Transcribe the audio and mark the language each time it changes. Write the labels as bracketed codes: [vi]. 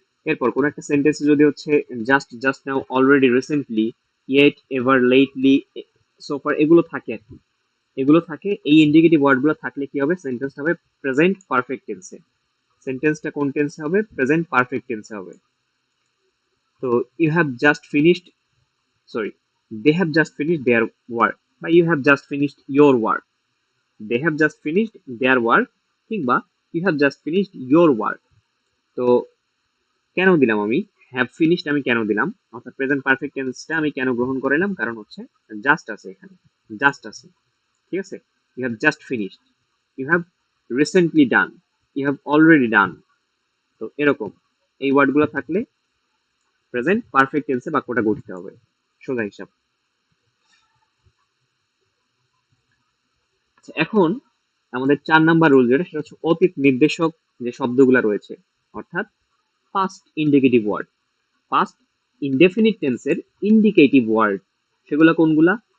[bn] এরপর কোন একটা সেন্টেন্সে যদি হচ্ছে just now, already, recently, yet, ever, lately, so far এগুলো থাকে আর কি, এগুলো থাকে। এই ইন্ডিকেটিভ ওয়ার্ডগুলো থাকলে কি হবে? সেন্টেন্সটা হবে প্রেজেন্ট পারফেক্ট টেন্সে। সেন্টেন্সটা কোন টেন্সে হবে? প্রেজেন্ট পারফেক্ট টেন্সে হবে। [en] তো you have just finished, sorry, they have just finished their work বা you have just finished your work, they have just finished their work কিংবা you have just finished your work। [bn] তো কেন দিলাম আমি have finished, আমি কেন দিলাম, অর্থাৎ প্রেজেন্ট পারফেক্ট টেন্সটা আমি কেন গ্রহণ করলাম? কারণ হচ্ছে জাস্ট আছে এখানে, জাস্ট আছে। ঠিক আছে, [en] you have just finished, you have recently done, you have already done। [bn] তো এরকম এই ওয়ার্ডগুলো থাকলে প্রেজেন্ট পারফেক্ট টেন্সে বাক্যটা গঠিত হবে, সোজা হিসাব। এখন আমাদের 4 নাম্বার রুল যেটা, সেটা হচ্ছে অতীত নির্দেশক যে শব্দগুলো রয়েছে, অর্থাৎ past indicative word, past indefinite টেন্সের ইন্ডিকেটিভ ওয়ার্ড, সেগুলো কোনগুলা?